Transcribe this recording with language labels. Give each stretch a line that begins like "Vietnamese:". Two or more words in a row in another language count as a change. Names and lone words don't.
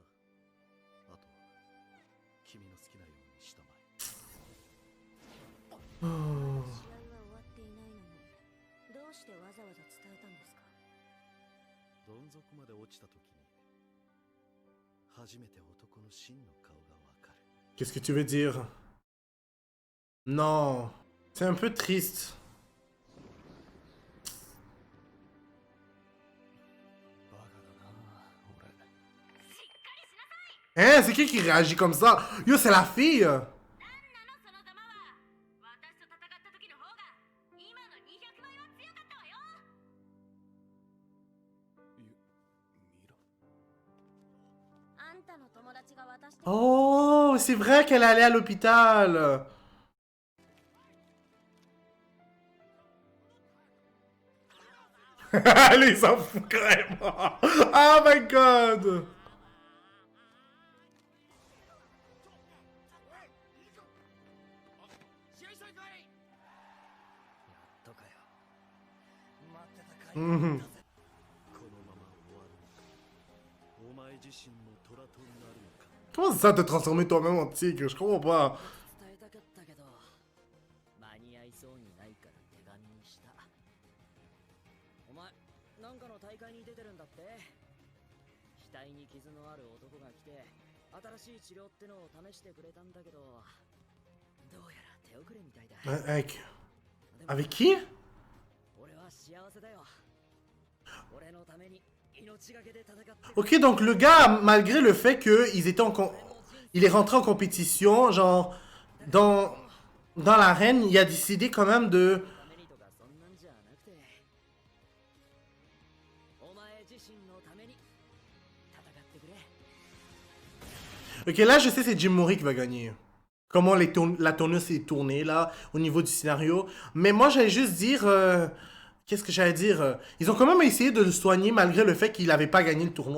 Japanese: あとは君の好きなようにしたまえ。試合は終わっていないのにどうしてわざわざ伝えたんですか？どん底まで落ちた時に初めて男の真の顔がわかる。
French: Qu'est-ce que tu veux dire? Non, c'est un peu triste. Hein, c'est qui réagit comme ça? Yo, c'est la fille!
Japanese: なんなのそのざまは。私と戦った時の方が今の200倍は強かったわよ。あんたの友達が渡して。
French: Oh, c'est vrai qu'elle allait à l'hôpital. Allez, il s'en fout carrément.
English: Oh my god.
Japanese: とかよ。待ってたかい。 Mhm. このまま終わるのか、お前自身も虎となるのか。
French: Comment c'est ça te transformer toi-même en tigre? Je comprends pas.
Japanese: 伝えたかったけど間に合いそうにないから手紙にした。お前なんかの大会に出てるんだって。額に傷のある男が来て新しい治療ってのを試してくれたんだけど、どうやら手遅れみたいだ。
French: Avec qui?
Japanese: 俺は幸せだよ。俺のために命がけで戦って。
French: Ok, donc le gars, malgré le fait qu'ils étaient il est rentré en compétition, genre, dans l'arène, il a décidé quand même de...
Japanese: ためにとかそんなんじゃなくて、お前自身のために戦ってくれ。
French: Ok, là, je sais, c'est Jim Mori qui va gagner. Comment la tournure s'est tournée, là, au niveau du scénario. Mais moi, j'allais juste dire... Qu'est-ce que j'allais dire? Ils ont quand même essayé de le soigner malgré le fait qu'il n'avait pas gagné le tournoi.